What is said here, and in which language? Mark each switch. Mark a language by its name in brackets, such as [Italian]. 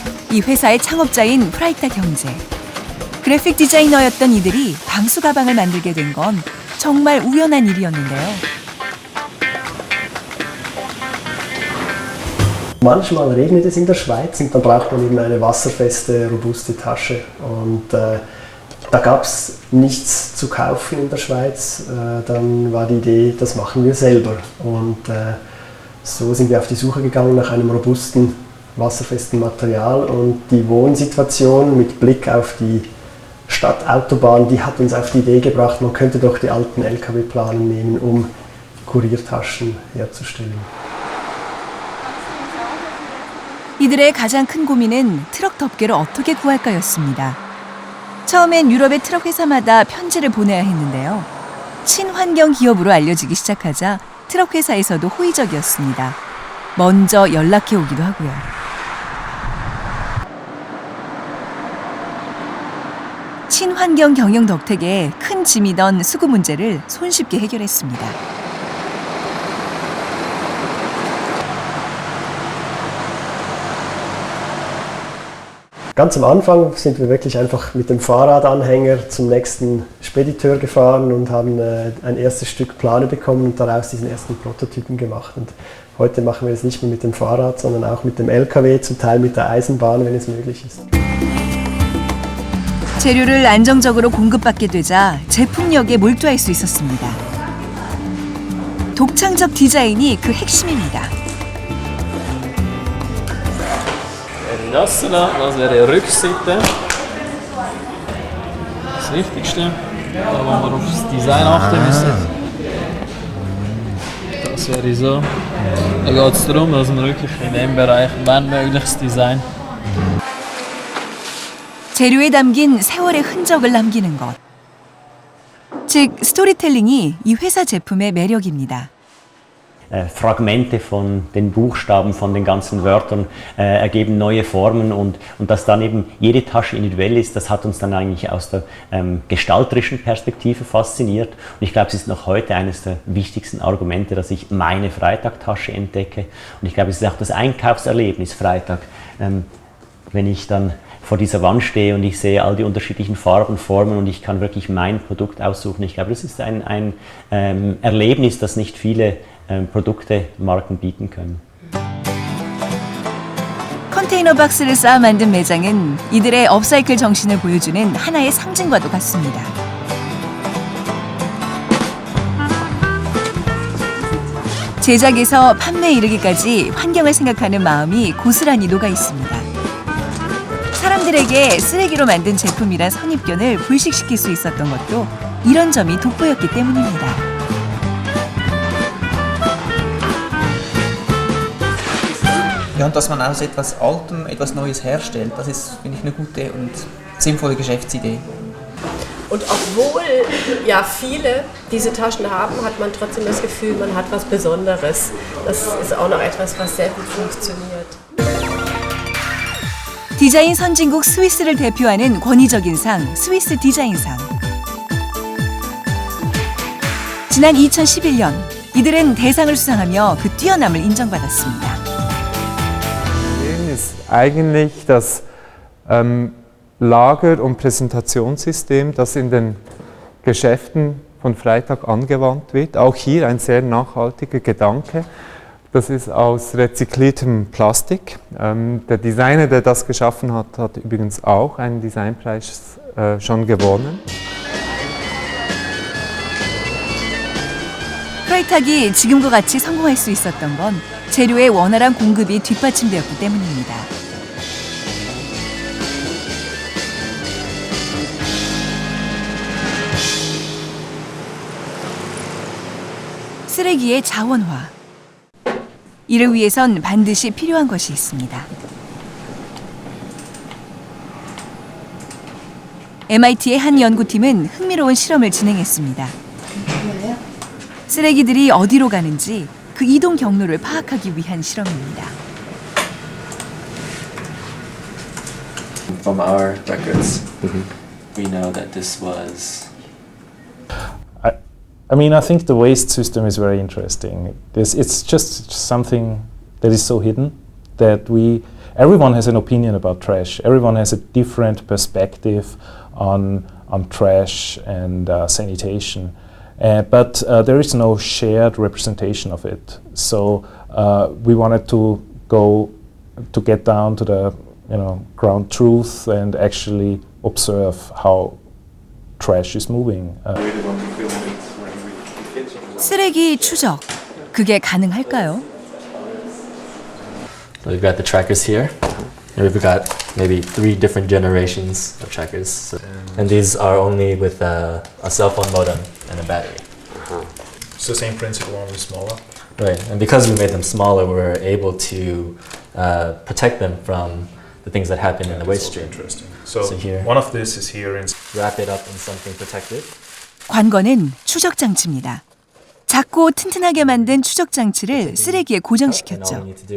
[Korean] 이 회사의 창업자인 프라이탁 형제. 그래픽 디자이너였던 이들이 방수 가방을 만들게 된 건 정말 우연한 일이었는데요. [German] Manchmal regnet es in der Schweiz und dann braucht man eben eine wasserfeste, robuste Tasche. Und da gab es nichts zu kaufen in der Schweiz. Dann war die Idee, das machen wir selber. Und so sind wir auf die Suche gegangen nach einem robusten, wasserfesten Material. Und die Wohnsituation mit Blick auf die Stadtautobahn, die hat uns auf die Idee gebracht, man könnte doch die alten LKW-Planen nehmen, um Kuriertaschen herzustellen. [Korean] 이들의 가장 큰 고민은 트럭 덮개를 어떻게 구할까였습니다. 처음엔 유럽의 트럭 회사마다 편지를 보내야 했는데요. 친환경 기업으로 알려지기 시작하자 트럭 회사에서도 호의적이었습니다. 먼저 연락해 오기도 하고요. 친환경 경영 덕택에 큰 짐이던 수구 문제를 손쉽게 해결했습니다. [German] Ganz am Anfang sind wir wirklich einfach mit dem Fahrradanhänger zum nächsten Spediteur gefahren und haben ein erstes Stück Plane bekommen und daraus diesen ersten Prototypen gemacht. Und heute machen wir es nicht mehr mit dem Fahrrad, sondern auch mit dem LKW, zum Teil mit der Eisenbahn, wenn es möglich ist. [Korean] 재료를 안정적으로 공급받게 되자 제품력에 몰두할 수 있었습니다. 독창적 디자인이 그 핵심입니다. [German] Das wäre die Rückseite. Das Wichtigste, da wo wir aufs Design achten müssen. Das wäre so. Da geht es darum, dass wir wirklich in diesem Bereich wenn mögliches Design. [Korean] 재료에 담긴 세월의 흔적을 남기는 것. 즉, 스토리텔링이 이 회사 제품의 매력입니다. [German] Fragmente von den Buchstaben, von den ganzen Wörtern ergeben neue Formen und dass dann eben jede Tasche individuell ist, das hat uns dann eigentlich aus der gestalterischen Perspektive fasziniert. Und ich glaube, es ist noch heute eines der wichtigsten Argumente, dass ich meine Freitag-Tasche entdecke. Und ich glaube, es ist auch das Einkaufserlebnis Freitag, wenn ich dann vor dieser Wand stehe und ich sehe all die unterschiedlichen Farben, Formen und ich kann wirklich mein Produkt aussuchen. Ich glaube, das ist ein Erlebnis, das nicht viele Produkte, Marken bieten können. [Korean] 컨테이너 박스를 쌓아 만든 매장은 이들의 업사이클 정신을 보여주는 하나의 상징과도 같습니다. 제작에서 판매에 이르기까지 환경을 생각하는 마음이 고스란히 녹아 있습니다. 사람들에게 쓰레기로 만든 제품이란 선입견을 불식시킬 수 있었던 것도 이런 점이 돋보였기 때문입니다. [German] Ja, und dass man aus etwas Altem etwas Neues herstellt, das ist, finde ich, eine gute und sinnvolle Geschäftsidee. Und obwohl ja viele diese Taschen haben, hat man trotzdem das Gefühl, man hat was Besonderes. Das ist auch noch etwas, was sehr gut funktioniert. [Korean] 디자인 선진국 스위스를 대표하는 권위적인 상, 스위스 디자인상. 지난 2011년, 이들은 대상을 수상하며 그 뛰어남을 인정받았습니다. [German] ist eigentlich das Lager- und Präsentationssystem, das in den Geschäften von Freytag angewandt wird. Auch hier ein sehr nachhaltiger Gedanke. Das ist aus rezykliertem Plastik. Der Designer, der das geschaffen hat, hat übrigens auch einen Designpreis schon gewonnen. [Korean] 프라이탁이 지금과 같이 성공할 수 있었던 건 재료의 원활한 공급이 뒷받침되었기 때문입니다. 쓰레기의 자원화. 이를 위해선 반드시 필요한 것이 있습니다. MIT의 한 연구팀은 흥미로운 실험을 진행했습니다. 쓰레기들이 어디로 가는지 그 이동 경로를 파악하기 위한 실험입니다. [English] From our records, we know that this was. I mean, I think the waste system is very interesting. It's just something that is so hidden that everyone has an opinion about trash. Everyone has a different perspective on trash and sanitation. But there is no shared representation of it. So we wanted to get down to the ground truth and actually observe how trash is moving. [Korean] 쓰레기 추적, 그게 가능할까요? [English] We've got the trackers here. We've got maybe 3 different generations of trackers. And these are only with a cell phone modem and a battery. It's the same principle, only smaller. Right, and because we made them smaller, we're able to protect them from the things that happen in the waste stream. Interesting. So here, one of this is here. Wrap it up in something protected. [Korean] 관건은 추적 장치입니다. 작고 튼튼하게 만든 추적 장치를 쓰레기에 고정시켰죠.